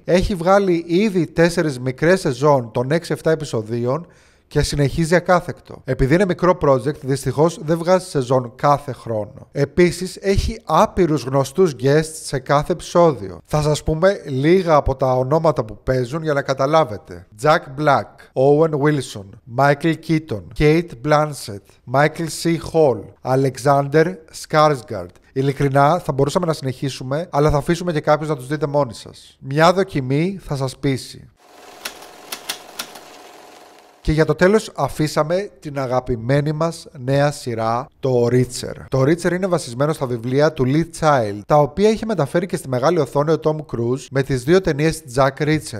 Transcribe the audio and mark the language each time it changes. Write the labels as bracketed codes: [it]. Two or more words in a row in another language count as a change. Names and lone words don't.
[el] Έχει βγάλει ήδη 4 μικρές σεζόν των 6-7 επεισοδίων και συνεχίζει ακάθεκτο. Επειδή είναι μικρό project, δυστυχώς δεν βγάζει σεζόν κάθε χρόνο. Επίσης, έχει άπειρους γνωστούς guests σε κάθε επεισόδιο. Θα σας πούμε λίγα από τα ονόματα που παίζουν για να καταλάβετε. Jack Black, Owen Wilson, Michael Keaton, Kate Blanchett, Michael C. Hall, Alexander Skarsgård. Ειλικρινά θα μπορούσαμε να συνεχίσουμε, αλλά θα αφήσουμε και κάποιους να τους δείτε μόνοι σας. Μια δοκιμή θα σας πείσει. Και για το τέλος αφήσαμε την αγαπημένη μας νέα σειρά, το Reacher. Το Reacher είναι βασισμένο στα βιβλία του Lee Child, τα οποία είχε μεταφέρει και στη μεγάλη οθόνη ο Tom Cruise με τις 2 ταινίες Jack Reacher.